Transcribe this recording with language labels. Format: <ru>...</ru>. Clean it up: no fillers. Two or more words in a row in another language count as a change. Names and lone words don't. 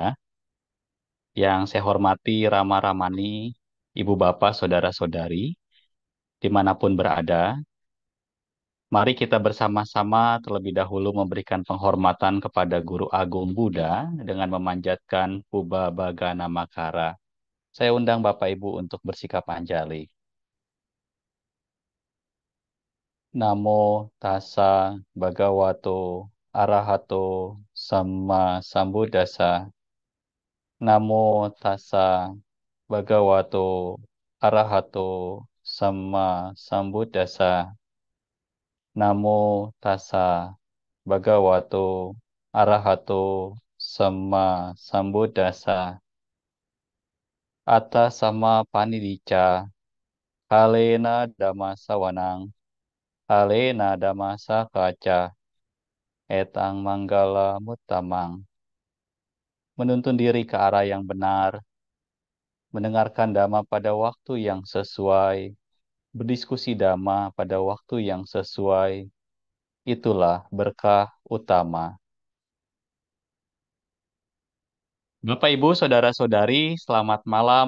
<id>Yang saya hormati Rama Ramani, Ibu Bapak, Saudara-saudari, dimanapun berada. Mari kita bersama-sama terlebih dahulu memberikan penghormatan kepada Guru Agung Buddha dengan memanjatkan Puba Bagana Makara. Saya undang Bapak Ibu untuk bersikap anjali.</id> <pi>Namo tassa bhagavato arahato sama sambuddhassa. Namo tassa bhagavato arahato sama sambuddhassa. Namo tassa bhagavato arahato sama sambuddhassa. Atta sama panidicca kalena dhamma sawanang kalena dhamma sakaca etang manggala mutamang.</pi> <id>Menuntun diri ke arah yang benar, mendengarkan dhamma pada waktu yang sesuai, berdiskusi dhamma pada waktu yang sesuai, itulah berkah utama. Bapak, Ibu, Saudara-saudari, selamat malam.</id>